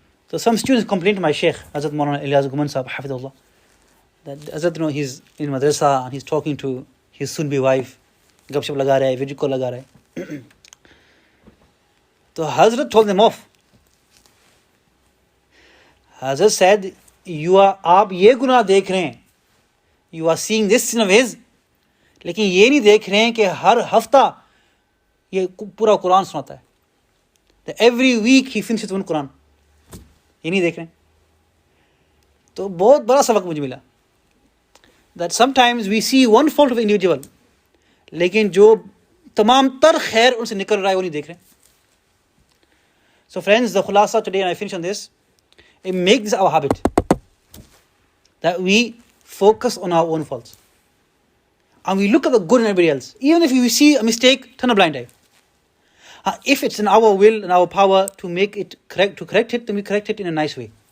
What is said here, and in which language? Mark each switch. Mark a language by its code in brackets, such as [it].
[en] So some students complained to my Sheikh, Hazrat Mawlana Yousaf Baig D.B, Hafidahullah, that Hazrat, he's in madrasa and he's talking to his soon-to-be wife, [hi] gapshap laga raha hai, [en] video call laga raha hai. So Hazrat told them off. [hi] Hazrat said, आप ये गुनाह देख रहे हैं, [en] you are seeing this sin of his, [hi] लेकिन ये नहीं देख रहे हैं कि हर हफ्ता ये पूरा कुरान सुनाता है. [en] That every week he finishes one Quran. [hi] ये नहीं देख रहे हैं. तो बहुत बड़ा सबक मुझे मिला. [en] That sometimes we see one fault of an individual, [hi] लेकिन जो तमाम तर खैर उनसे निकल रहा है वो नहीं देख रहे. [en] So friends, the khulasa today, and I finish on this, make this our habit, that we focus on our own faults. And we look at the good in everybody else. Even if we see a mistake, turn a blind eye. If it's in our will and our power to make it correct, to correct it, then we correct it in a nice way.